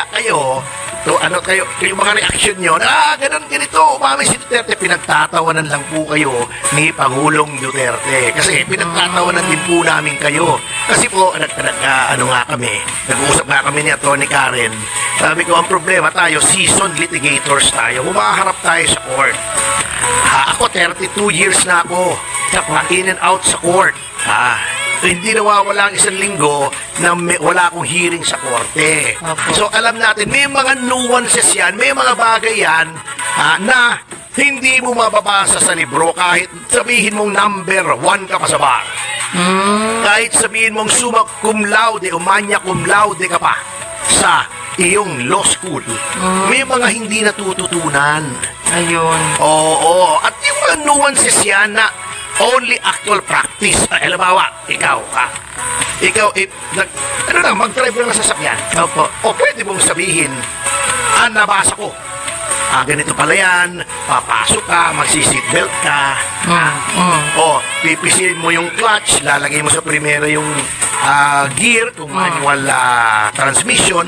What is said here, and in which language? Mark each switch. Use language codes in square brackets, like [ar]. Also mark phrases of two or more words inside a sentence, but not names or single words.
[tl] Kaya kayo, to ano kayo, yung mga reaction nyo, ganun, ganito, umami si Duterte, pinagtatawanan lang po kayo ni Pangulong Duterte. Kasi pinagtatawanan din po namin kayo. Kasi po, ano nga kami, nag-uusap nga kami ni Atty. Karen. Sabi ko, ang problema tayo, [en] seasoned litigators [tl] tayo. Humaharap tayo sa court. Ako, 32 years na ako. [en] In and out sa court. [tl] Hindi nawawala ang isang linggo na wala akong hearing sa korte. So alam natin, may mga nuances yan, may mga bagay yan na hindi mo mababasa sa libro kahit sabihin mong number 1 ka pa sa bar. Kahit sabihin mong [la] summa cum laude [tl] o [la] magna cum laude [tl] ka pa sa iyong law school. May mga hindi natututunan. Ayun. Oo. At yung mga nuances yan na [en] only actual practice. [tl] Halimbawa, ikaw, mag-drive ng sasakyan. Opo. O pwede mong sabihin, nabasa ko. Ganito pala yan, papasok ka, magsi-seatbelt ka. O, pipisilin mo yung clutch, lalagay mo sa primera yung gear, kung [en] manual transmission.